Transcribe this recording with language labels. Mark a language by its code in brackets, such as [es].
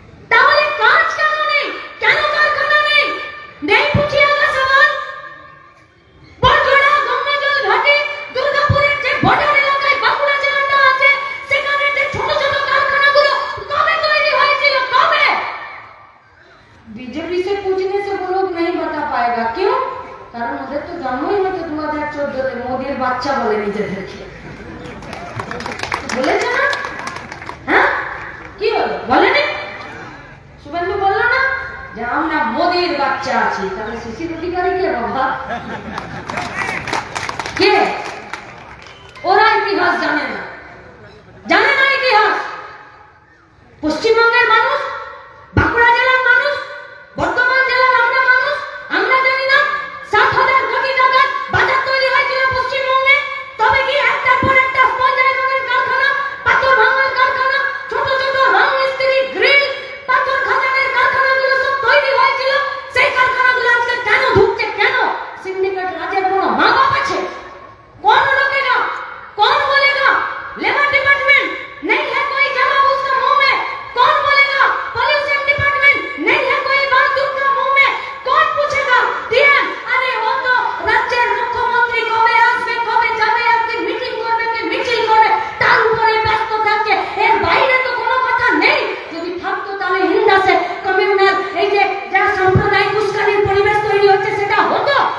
[bn] তাহলে কাজ কেন নেই? কেন কারখানা নেই? নেই পুচিয়ালা সামান, বড়জোড়া, গঙ্গাজল ঘাটি, দুর্গাপুরের যে বর্ডার এলাকায় বাঁকুড়া জেলাটা আছে, সেখানে যে ছোট ছোট কারখানাগুলো কবে তৈরি হয়েছিল? কবে? [hi] बीजेपी से पूछने से वो लोग नहीं बता पाएगा। क्यों? [bn] कारण ওদের তো জন্মই হতো 2014-তে, মোদির বাচ্চা বলে নিজেদেরকে, বলেছে না? হ্যাঁ, কি হলো বলেনি? শুভেন্দু বললো না যে আমরা মোদির বাচ্চা আছি? তাহলে শিশির অধিকারী কে বাবা? কে? ওরা ইতিহাস জানে না, জানে না ইতিহাস। পশ্চিমবঙ্গের মানুষ, বাঁকুড়া জেলার মানুষ, বর্ধমান জেলার আমরা মানুষ, আমরা জানি না 7,000 কোটি টাকার বাজার তৈরি হয়েছিল পশ্চিমবঙ্গে। তবে কি একটার পর একটা স্পঞ্জ আয়রনের কারখানা, পাথর ভাঙার কারখানা, ছোট ছোট রং মিস্ত্রি, গ্রিল, পাথর খাদানের কারখানাগুলো সব তৈরি হয়েছিল। সেই কারখানাগুলো আজকে কেন ঢুকছে? কেন? সিন্ডিকেট রাজের কোনো মা বাপ আছে? [hi] कौन रोकेगा? कौन बोलेगा? लेबर डिपार्टमेंट नहीं है कोई जमा उसका मुंह में, कौन बोलेगा? पॉल्यूशन डिपार्टमेंट नहीं है कोई बात उसका मुंह में, कौन पूछेगा? [bn] डीएम, [hi] अरे वो तो राज्य मुख्यमंत्री [bn] कबे আসবে, কবে যাবে, আজকে মিটিং করবে কি মিছিল করবে, তার উপরে ব্যস্ত থাকছে। এর বাইরে তো কোনো কথা নেই। যদি থাকতো তাহলে হিন্দাসে কমিউনাল এই যে যারা সাম্প্রদায়িক উস্কানির পরিবেশ তৈরি হচ্ছে সেটা হতো।